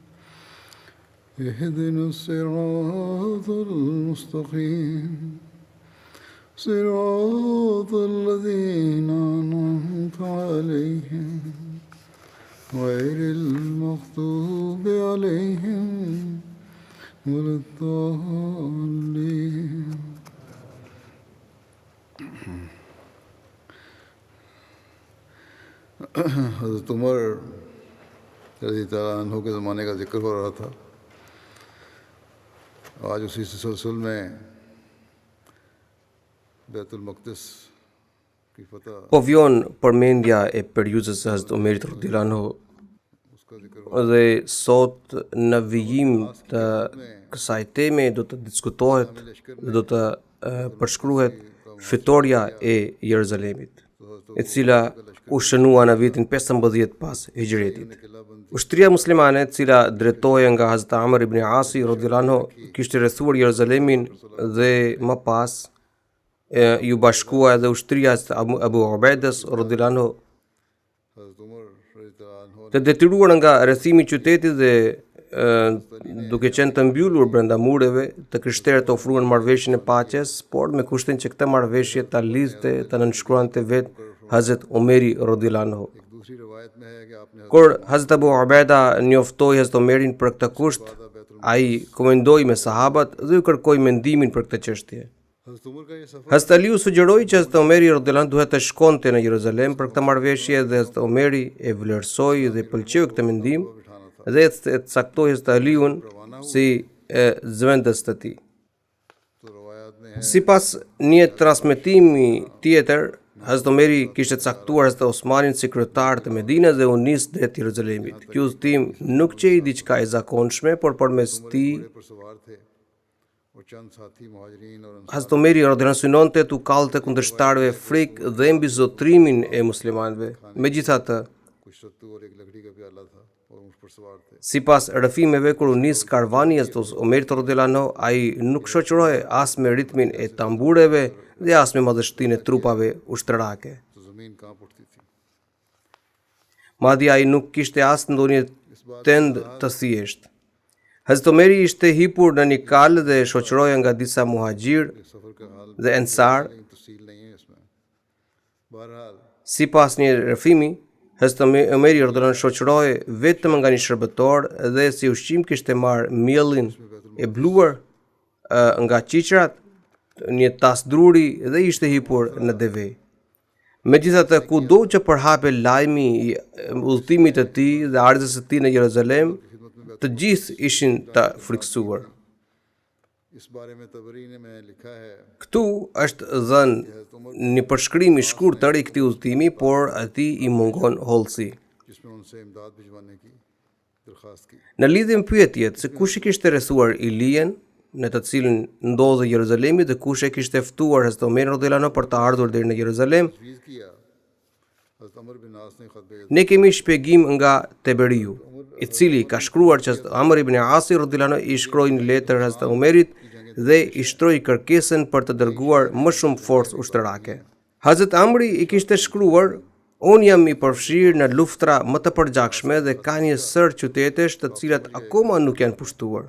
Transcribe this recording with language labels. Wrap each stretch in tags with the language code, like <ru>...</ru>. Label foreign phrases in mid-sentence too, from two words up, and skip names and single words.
<ar>اهدنا الصراط المستقيم صراط الذين أنعمت عليهم غير المغضوب عليهم ولا الضالين</ar> <ur>حضرت عمر</ur> <ar>رضي الله عنه</ar> <ur>کے زمانے کا ذکر ہو رہا تھا. آج اسی سلسلے میں بیت المقدس کی فتح</ur> <sq>Po vjon përmendja e periudhës së Hazrat Umerit</sq> <ar>رضي الله عنه</ar> <ur>اس کا ذکر</ur> <sq>dhe sot në vijim të kësaj teme do të diskutohet dhe do të përshkruhet fitoria e Jeruzalemit, e cila u shënua në vitin 15 pas Hijretit. Ushtria muslimane, e cila drejtohej nga Hazrat Amr ibn Asi</sq> <ar>رضي الله عنه,</ar> <sq>kishte rrethuar Jeruzalemin dhe më pas ju bashkua edhe ushtria e Abu Ubaides</sq> <ar>رضي الله عنه,</ar> <ur>حضرت عمر</ur> <ar>رضي عنه</ar> <sq>të detyruar nga rrethimi i qytetit dhe duke qenë të mbyllur brenda mureve, të krishterët ofruan marrëveshjen e paqes, por me kushtin që këtë marrëveshje ta lidhte, ta nënshkruante vetë Hazrat Umeri</sq> <ar>رضي الله عنه.</ar> <ur>دوسری روایت میں ہے کہ آپ نے</ur> <sq>Kur Hazrat Abu Ubaida njoftoi Hazrat Umerin për këtë kusht, ai komendoi me sahabat dhe ju kërkoi mendimin për këtë çështje.</sq> <ur>حضرت عمر کا یہ سفر</ur> <sq>Hazrat Aliu sugjeroi që Hazrat Umeri</sq> <ar>رضي الله عنه</ar> <sq>duhet të shkonte në Jeruzalem për këtë marrëveshje dhe Hazrat Umeri e vlerësoi dhe pëlqeu këtë mendim dhe e caktoi Hazrat Aliun si zëvendës të tij.</sq> <ur>تو روایت میں ہے</ur> <sq>Sipas një transmetimi tjetër, Hazrat Umeri kishte caktuar Hazrat Osmanin si kryetar të Medinës dhe u nis drejt Jeruzalemit. Ky udhtim nuk qej diçka e zakonshme, por përmes tij</sq> <ur>پر سوار تھے اور چند ساتھی مہاجرین اور</ur> <sq>Hazrat Umeri</sq> <ar>رضي الله عنه</ar> <sq>synonte tu kallte kundërshtarëve frikë dhe mbi zotrimin e muslimanëve. Megjithatë,</sq> <ur>کچھ ستو اور ایک لکڑی کا پیالہ تھا اور اس پر سوار تھے.</ur> <sq>sipas rrëfimeve kur u nis karvani i Hazrat Umerit</sq> <ar>رضي الله عنه,</ar> <sq>ai nuk shoqërohej as me ritmin e tambureve dhe as me madhështinë e trupave ushtrake.</sq> <ur>تو زمین کانپ اٹھتی تھی.</ur> <sq>Madje ai nuk kishte as ndonjë tend të thjeshtë. Hazrat Umeri ishte hipur në një kalë dhe shoqërohej nga disa muhaxhir</sq> <ur>سفر کا حال</ur> <sq>dhe ensar.</sq> <ur>لیکن تفصیل نہیں ہے اس میں. بہرحال</ur> <sq>Sipas një rrëfimi, Hazrat Umeri</sq> <ar>رضي الله عنه</ar> <sq>shoqërohej vetëm nga një shërbëtor dhe si ushqim kishte marrë miellin e bluar nga qiqrat, një tas druri dhe ishte hipur në deve. Megjithatë, kudo që përhape lajmi i udhëtimit të tij dhe ardhjes së tij në Jeruzalem, të gjithë ishin të frikësuar.</sq> <ur>اس بارے میں طبری نے میں لکھا ہے</ur> <sq>Këtu është dhënë një përshkrim i shkurtër i këtij udhëtimi, por atij i mungon hollësi.</sq> <ur>جس میں ان سے امداد بھجوانے کی درخواست کی.</ur> <sq>Në lidhje me pyetjet se kush i kishte rrethuar Ilijen, në të cilin ndodhej Jeruzalemi dhe kush e kishte ftuar Hazrat Omer</sq> <ar>رضي الله عنه</ar> <sq>për të ardhur deri në Jeruzalem,</sq> <ur>تجویز کیا حضرت عمرو بن عاص نے خط بھیجا.</ur> <sq>ne kemi shpjegim nga Teberiu, i cili ka shkruar që Amr ibn Asi</sq> <ar>رضي الله عنه</ar> <sq>i shkroi një letër Hazrat Umerit dhe i shtroi kërkesën për të dërguar më shumë forcë ushtarake. Hazrat Amri i kishte shkruar Unë jam I përfshirë në luftra më të përgjakshme dhe ka një sër qytetesh të cilat akoma nuk janë pushtuar.</sq>